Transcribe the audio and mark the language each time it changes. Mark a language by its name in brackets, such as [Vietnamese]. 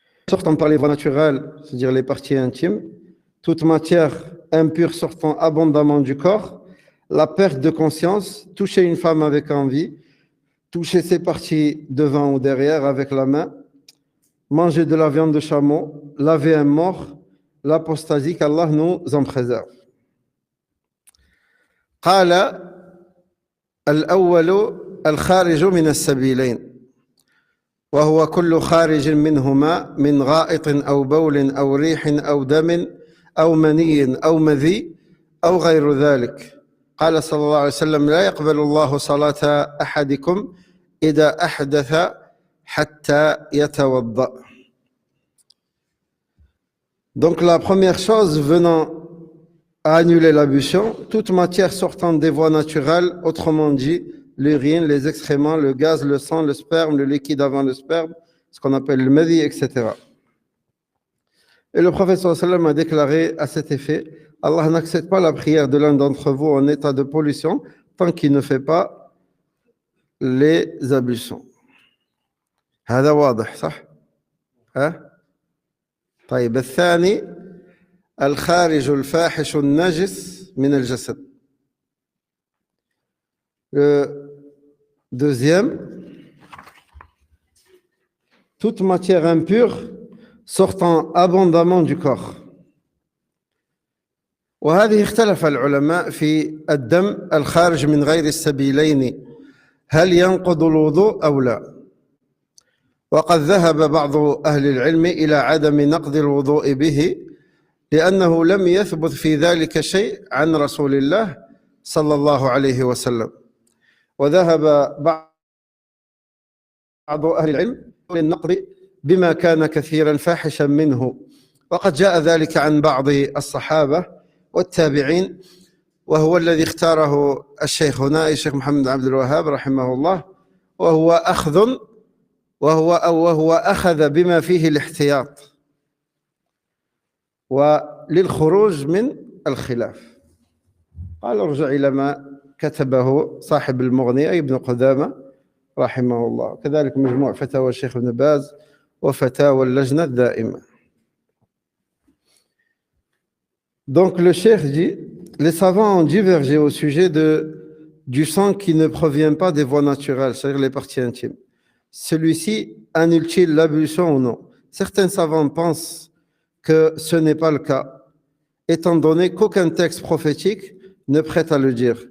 [French] Sortant par les voies naturelles, c'est-à-dire les parties intimes, toute matière impure sortant abondamment du corps, la perte de conscience, toucher une femme avec envie, toucher ses parties devant ou derrière avec la main, manger de la viande de chameau, laver un mort, l'apostasie, qu'Allah nous en préserve. [Arabic] قال الأول الخارج من السبيلين وهو كل خارج منهما من غائط أو بول أو ريح أو دم أو مني أو مذي أو غير ذلك قال صلى الله عليه وسلم لا يقبل الله صلاة أحدكم إذا أحدث حتى يتوضأ. [French] Donc la première chose venant à annuler l'ablution, toute matière sortant des voies naturelles, autrement dit l'urine, les excréments, le gaz, le sang, le sperme, le liquide avant le sperme, ce qu'on appelle le madi, etc. Et le prophète sallallahu alayhi wa sallam a déclaré à cet effet, Allah n'accepte pas la prière de l'un d'entre vous en état de pollution tant qu'il ne fait pas les ablutions. [Arabic] هذا واضح صح؟ طيب الثاني الخارج الفاحش النجس من الجسد. [French] Le deuxième, toute matière impure sortant abondamment du corps. [Arabic] وهذه اختلف العلماء في الدم الخارج من غير السبيلين هل ينقض الوضوء أو لا. وقد ذهب بعض أهل العلم إلى عدم نقض الوضوء به لأنه لم يثبت في ذلك شيء عن رسول الله صلى الله عليه وسلم. وذهب بعض أهل العلم للنقض بما كان كثيرا فاحشا منه وقد جاء ذلك عن بعض الصحابة والتابعين وهو الذي اختاره الشيخنا الشيخ محمد عبد الوهاب رحمه الله وهو أخذ بما فيه الاحتياط وللخروج من الخلاف. قال ارجع إلى ما كتبه صاحب المغني أي ابن قدامة رحمه الله. كذلك مجموع فتاوى الشيخ ابن باز وفتاوى اللجنة الدائمة. [French] Donc le cheikh dit, les savants ont divergé au sujet du sang qui ne provient pas des voies naturelles, c'est-à-dire les parties intimes. Celui-ci annule-t-il l'ablution ou non? Certains savants pensent que ce n'est pas le cas, étant donné qu'aucun texte prophétique ne prête à le dire.